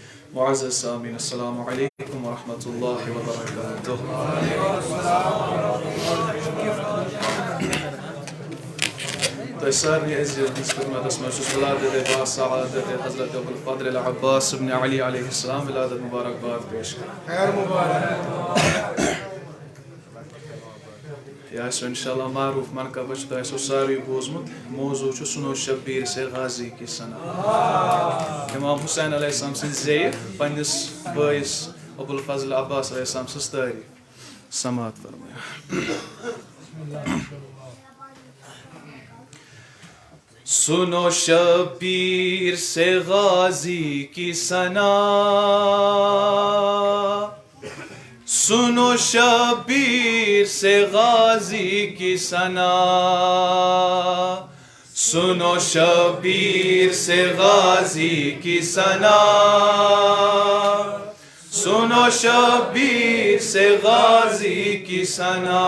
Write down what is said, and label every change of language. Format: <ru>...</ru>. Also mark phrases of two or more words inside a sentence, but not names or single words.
<ur>معزز سامعین</ur> <ar>السلام علیکم ورحمۃ اللہ وبرکاتہ.</ar> <ks>تۄہہِ سارنٕے عزیٖز خدمتس منٛز چھُس ولادت با سعادت حضرت ابوالفضل العباس ابن علی علیہ السلام ولادت مبارکباد پیش کران. یہ آسو انشاءاللہ معروف منقبہ چھُ تۄہہِ آسو ساروٕے بوٗزمُت. موضوع چھُ</ks> <ur>سُنو شبیٖر سے غازی کی سنا.</ur> <ks>امام حسین علیہ السلام سٕنٛدۍ زیٚیہِ پننِس بٲیِس ابوالفضل عباس علیہ السلام سٕنٛز تعریٖف سماعت فرمٲیِو.</ks> <ur>سنو شبیر سے غازی کی ثنا، سنو شبیر سے غازی کی ثنا، سنو شبیر سے غازی کی ثنا، سنو شبیر سے غازی کی ثنا.</ur>